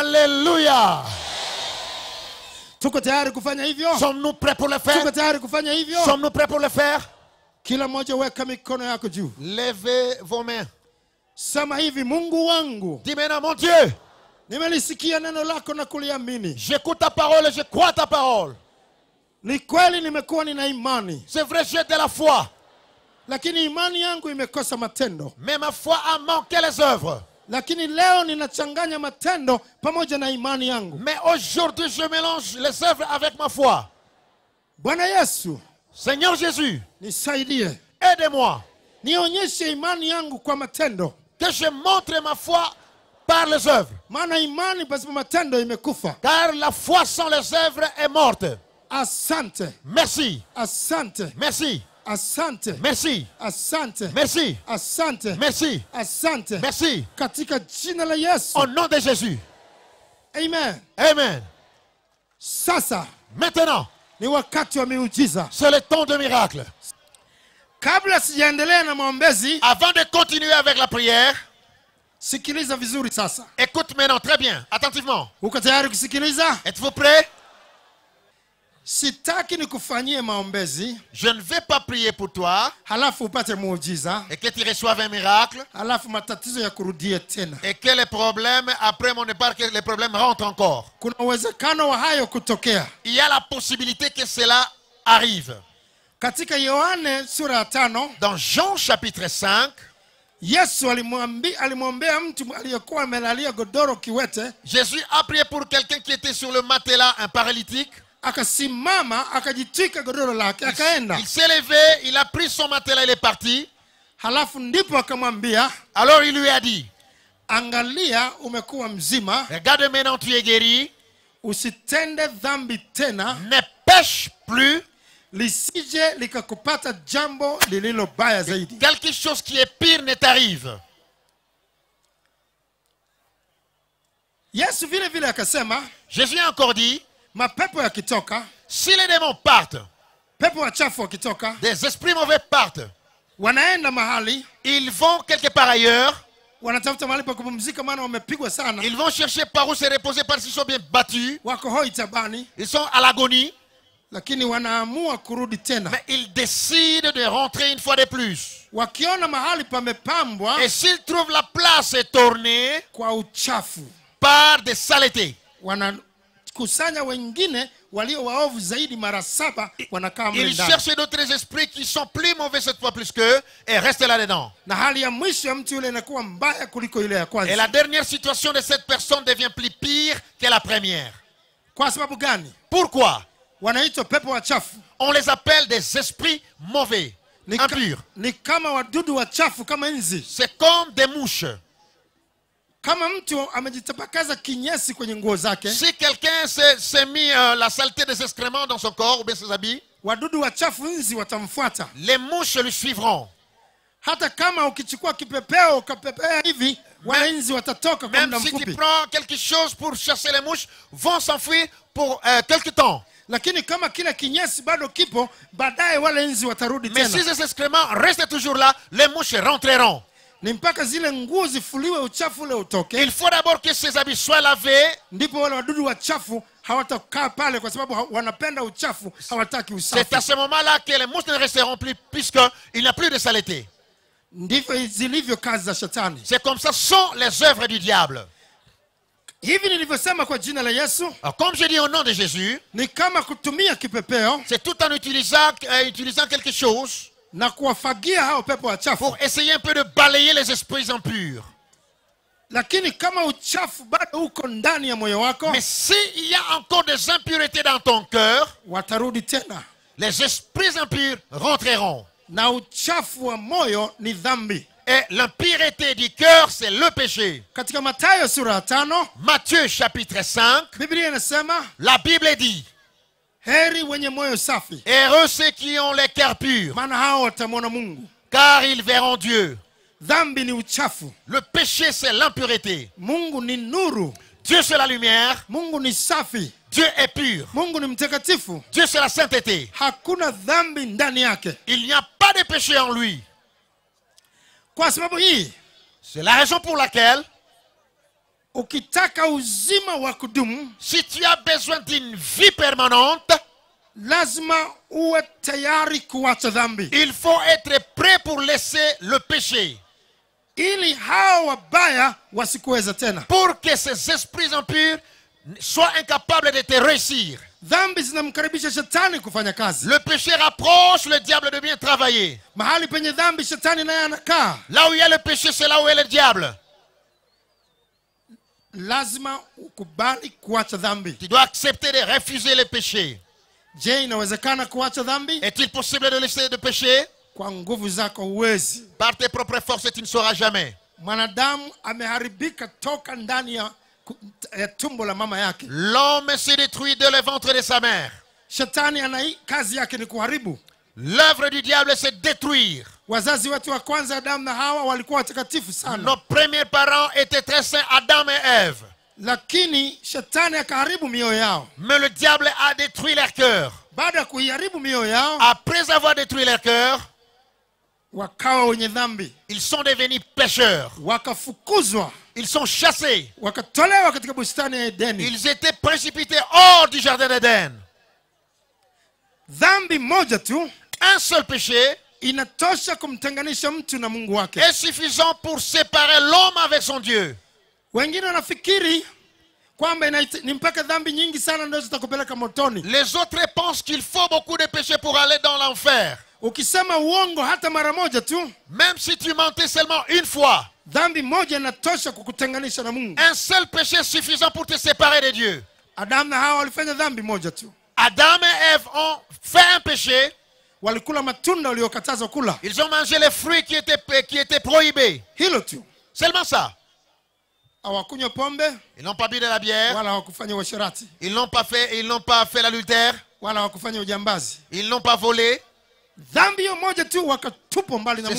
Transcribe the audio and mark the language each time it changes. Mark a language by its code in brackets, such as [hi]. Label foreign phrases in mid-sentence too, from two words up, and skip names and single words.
[fr] Alléluia. [sw] Tuko tayari kufanya hivyo? [fr] Sommes-nous prêts pour le faire? [sw] Tuko tayari kufanya hivyo? [fr] Sommes-nous prêts pour le faire? [sw] Kila mmoja weka mikono yako juu, [fr] Levez vos mains. [sw] sema hivi: Mungu wangu, [fr] Dis maintenant, mon Dieu, [sw] nimelisikia neno lako na kuliamini. [fr] j'écoute ta parole et je crois ta parole. [sw] Ni kweli nimekuwa nina imani, [fr] C'est vrai, j'ai de la foi. [sw] lakini imani yangu imekosa matendo. [fr] Mais ma foi a manqué les œuvres. [sw] Lakini leo ninachanganya matendo pamoja na imani yangu. [fr] Mais aujourd'hui, je mélange les œuvres avec ma foi. [sw] Bwana Yesu, [fr] Seigneur Jésus, [sw] nisaidie, [fr] aide-moi. [sw] nionyeshe imani yangu kwa matendo, [fr] Que je montre ma foi par les œuvres. [sw] maana imani pasipo matendo imekufa. [fr] Car la foi sans les œuvres est morte. [sw] Asante, [fr] Merci. [sw] asante, [fr] Merci. [sw] asante, [fr] Merci. [sw] asante, [fr] Merci. [sw] asante, [fr] Merci. [sw] asante, [fr] Merci. [sw] katika jina la Yesu. [fr] Au nom de Jésus. [sw] Amen. [fr] Amen. [sw] Sasa [fr] Maintenant, [sw] ni wakati wa miujiza. [fr] c'est le temps de miracle. [sw] Kabla sijaendelea na maombezi, [fr] Avant de continuer avec la prière, [sw] sikiliza vizuri sasa. [fr] écoute maintenant très bien, attentivement. [sw] Uko tayari kusikiliza? [fr] Êtes-vous prêts? [sw] Sitaki nikufanyie maombezi [fr] Je ne vais pas prier pour toi [sw] halafu upate muujiza, [fr] et que tu reçoives un miracle [sw] halafu matatizo ya kurudie tena. [fr] et que les problèmes, après mon départ, que les problèmes rentrent encore. [sw] Kuna uwezekano wa hayo kutokea. [fr] Il y a la possibilité que cela arrive. [sw] Katika Yohane sura ya 5, [fr] Dans Jean chapitre 5, [sw] Yesu alimwombea mtu aliyekuwa amelalia godoro kiwete, [fr] Jésus a prié pour quelqu'un qui était sur le matelas, un paralytique. [sw] akasimama akajitwika godoro lake akaenda. [fr] Il s'est levé, il a pris son matelas, il est parti. [sw] Halafu ndipo akamwambia, [fr] Alors il lui a dit, [sw] angalia, umekuwa mzima, [fr] regarde maintenant tu es guéri, [sw] usitende dhambi tena, [fr] ne pêche plus, [sw] lisije likakupata jambo lililo baya zaidi. [fr] Quelque chose qui est pire ne t'arrive. [sw] Yesu vile vile akasema, [fr] Jésus a encore dit, [sw] mapepo yakitoka, [fr] si les démons partent, [sw] pepo wachafu wakitoka, [fr] des esprits mauvais partent, [sw] wanaenda mahali, [fr] ils vont quelque part ailleurs, [sw] wanatafuta mahali pa kupumzika maana wamepigwa sana, [fr] ils vont chercher par où se reposer parce qu'ils sont bien battus, [sw] wako hoi tabani, [fr] ils sont à l'agonie, [sw] lakini wanaamua kurudi tena. [fr] mais ils décident de rentrer une fois de plus. [sw] Wakiona mahali pamepambwa [fr] Et s'ils trouvent la place est tournée [sw] kwa uchafu, [fr] par des saletés, [sw] wanakusanya wengine walio waovu zaidi mara 7, wanakaa mle [fr] ils [sw] ndani. [fr] cherchent d'autres esprits qui sont plus mauvais cette fois plus qu'eux et restent là-dedans. [sw] Na hali ya mwisho ya mtu yule inakuwa mbaya kuliko ile ya [fr] Et [sw] kwanza. [fr] la dernière situation de cette personne devient plus pire que la première. [sw] Kwa sababu gani? [fr] Pourquoi? [sw] Wanaitwa pepo wachafu. [fr] On les appelle des esprits mauvais, impurs. [sw] Ni kama wadudu wachafu kama nzi. [fr] C'est comme des mouches. [sw] Kama mtu amejitapakaza kinyesi kwenye nguo zake, [fr] Si quelqu'un s'est mis la saleté des excréments dans son corps ou bien ses habits, [sw] wadudu wachafu nzi watamfuata. [fr] les mouches lui suivront. [sw] Hata kama ukichukua kipepeo ukapepea hivi, wale nzi watatoka kwa [fr] Même [sw] muda [fr] si tu [sw] mfupi. [fr] prends quelque chose pour chasser les mouches, vont s'enfuir pour quelque temps. [sw] Lakini kama kile kinyesi bado kipo, baadaye wale nzi watarudi [fr] Mais si [sw] tena. [fr] ces excréments restent toujours là, les mouches rentreront. [sw] Ni mpaka zile nguo zifuliwe uchafu ule utoke, [fr] Il faut d'abord que ces habits soient lavés. [sw] ndipo wale wadudu wachafu hawatakaa pale, kwa sababu wanapenda uchafu, hawataki [fr] C'est [sw] usafi. [fr] à ce moment-là que les mouches ne resteront plus puisqu'il n'y a plus de saleté. [sw] Ndivyo zilivyo kazi za shetani. [fr] C'est comme ça sont les œuvres du diable. [sw] Hivi nilivyosema kwa jina la Yesu, [fr] Alors, comme je dis au nom de Jésus, [sw] ni kama kutumia kipepeo [fr] c'est tout en utilisant quelque chose [sw] na kuwafagia hao pepo wachafu. [fr] pour essayer un peu de balayer les esprits impurs. [sw] Lakini kama uchafu bado uko ndani ya moyo wako, [fr] Mais s'il y a encore des impuretés dans ton cœur, [sw] watarudi tena. [fr] les esprits impurs rentreront. [sw] Na uchafu wa moyo ni dhambi. [fr] Et l'impureté du cœur, c'est le péché. [sw] Katika Mathayo sura ya 5, [fr] Matthieu chapitre 5, [sw] Biblia inasema, [fr] la Bible dit, [sw] heri wenye moyo safi, [fr] heureux ceux qui ont les cœurs purs, [sw] maana hao watamwona Mungu. [fr] car ils verront Dieu. [sw] Dhambi ni uchafu, [fr] Le péché, c'est l'impureté. [sw] Mungu ni nuru, [fr] Dieu, c'est la lumière. [sw] Mungu ni safi, [fr] Dieu est pur. [sw] Mungu ni mtakatifu. [fr] Dieu, c'est la sainteté. [sw] Hakuna dhambi ndani yake. [fr] Il n'y a pas de péché en lui. [sw] Kwa sababu hii, [fr] C'est la raison pour laquelle, [sw] ukitaka uzima wa kudumu, [fr] si tu as besoin d'une vie permanente, [sw] lazima uwe tayari kuacha dhambi, [fr] il faut être prêt pour laisser le péché. [sw] ili hao wabaya wasikuweza tena. [fr] Pour que ces esprits impurs soient incapables de te réussir. [sw] Dhambi zinamkaribisha shetani kufanya kazi. [fr] Le péché rapproche le diable de bien travailler. [sw] Mahali penye dhambi, shetani naye anakaa. [fr] Là où il y a le péché, c'est là où est le diable. [sw] Lazima ukubali kuacha dhambi. [fr] Tu dois accepter de refuser le péché. [sw] Je, inawezekana kuacha dhambi? [fr] Est-il possible de laisser le péché? [sw] Kwa nguvu zako huwezi. [fr] Par tes propres forces, tu ne sauras jamais. [sw] Mwanadamu ameharibika toka ndani ya tumbo la mama yake. [fr] L'homme se détruit de le ventre de sa mère. [sw] Shetani kazi yake ni kuharibu. [fr] L'œuvre du diable, c'est détruire. [sw] Wazazi wetu wa kwanza Adamu na Hawa walikuwa watakatifu sana. [fr] Nos premiers parents étaient très saints, Adam et Ève. [sw] Lakini shetani akaharibu mioyo yao. [fr] Mais le diable a détruit leur cœur. [sw] Baada ya kuiharibu mioyo yao, [fr] Après avoir détruit leur cœur, [sw] wakawa wenye dhambi, [fr] ils sont devenus pécheurs. [sw] wakafukuzwa, [fr] Ils sont chassés. [sw] wakatolewa katika bustani ya Edeni. [fr] Ils étaient précipités hors du jardin d'Éden. [sw] Dhambi moja tu [fr] Un seul péché [sw] inatosha kumtenganisha mtu na Mungu wake. [fr] est suffisant pour séparer l'homme avec son Dieu. [sw] Wengine wanafikiri kwamba ni mpaka dhambi nyingi sana ndio zitakupeleka motoni. [fr] Les autres pensent qu'il faut beaucoup de péchés pour aller dans l'enfer. [sw] Ukisema uongo hata mara moja tu, [fr] Même si tu mentais seulement une fois, [sw] dhambi moja inatosha kukutenganisha na Mungu. [fr] un seul péché est suffisant pour te séparer de Dieu. [sw] Adamu na Hawa walifanya dhambi moja tu. [fr] Adam et Ève ont fait un péché. [sw] Walikula matunda waliokatazwa kula. [fr] Ils ont mangé les fruits qui étaient prohibés. [sw] Hilo tu. [fr] Seulement ça. [sw] Hawakunywa pombe [fr] Ils n'ont pas bu de la bière. [sw] wala hawakufanya uasherati. [fr] Ils n'ont pas fait l'adultère. [sw] wala hawakufanya ujambazi. [fr] Ils n'ont pas volé. [sw] Dhambi hiyo moja tu wakatupwa mbali na